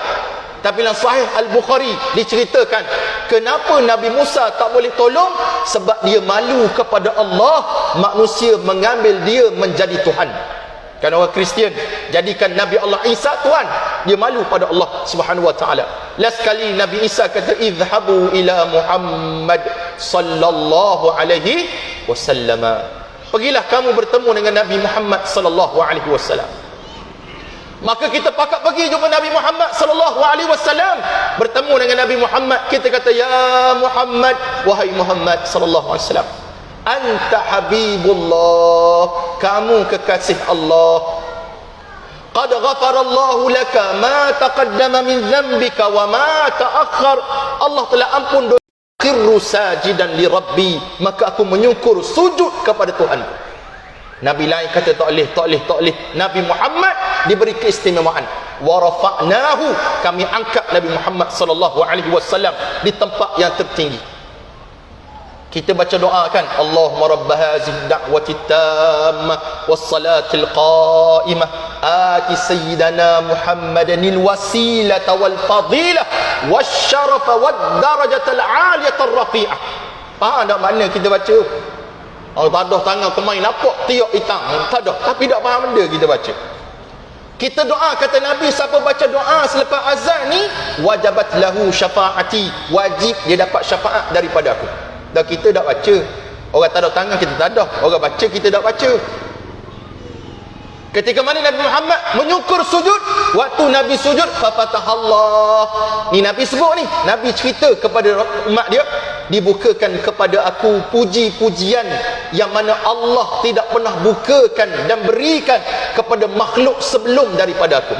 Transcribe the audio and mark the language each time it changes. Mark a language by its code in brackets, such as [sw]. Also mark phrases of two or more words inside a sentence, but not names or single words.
[ms] Tapi dalam Sahih Al-Bukhari diceritakan kenapa Nabi Musa tak boleh tolong, sebab dia malu kepada Allah, manusia mengambil dia menjadi Tuhan. Kan orang Kristian jadikan Nabi Allah Isa Tuhan, dia malu pada Allah [ar] سبحانه وتعالى. [ms] Last kali Nabi Isa kata, [ar] اذهبوا إلى محمد صلى الله عليه وسلم, [ms] pergilah kamu bertemu dengan Nabi Muhammad [ar] صلى الله عليه وسلم. [ms] Maka kita pakat pergi jumpa Nabi Muhammad [ar] صلى الله عليه وسلم, [ms] bertemu dengan Nabi Muhammad. Kita kata, ya Muhammad, wahai Muhammad [ar] صلى الله عليه وسلم, أنت حبيب الله, [ms] kamu kekasih Allah. [ar] قد غفر الله لك ما تقدم من ذنبك وما تأخر. [ms] Allah telah ampun dosa. [ar] خر ساجدا لربي, [ms] maka aku menyukur sujud kepada Tuhan. Nabi lain kata tak boleh. Nabi Muhammad diberi keistimewaan. [ar] ورفعناه, [ms] kami angkat Nabi Muhammad [ar] صلى الله عليه وسلم [ms] di tempat yang tertinggi. Kita baca doa kan, [ar] اللهم رب هذه الدعوة التامة والصلاة القائمة آت سيدنا محمدا الوسيلة والفضيلة والشرف والدرجة العالية الرفيعة. [ms] Faham tak makna kita baca? Oh, tadah tangan kemain nampak tiok hitam, tadah tapi tak faham benda kita baca. Kita doa, kata Nabi, siapa baca doa selepas azan ni, [ar] وجبت له شفاعتي, [ms] wajib dia dapat syafaat daripada aku. Dan kita tak baca. Orang tadah tangan kita tadah, orang baca kita tak baca. Ketika mana Nabi Muhammad menyukur sujud, waktu Nabi sujud, fafatahallah. Ni Nabi sebut ni, Nabi cerita kepada umat dia, dibukakan kepada aku puji-pujian yang mana Allah tidak pernah bukakan dan berikan kepada makhluk sebelum daripada aku.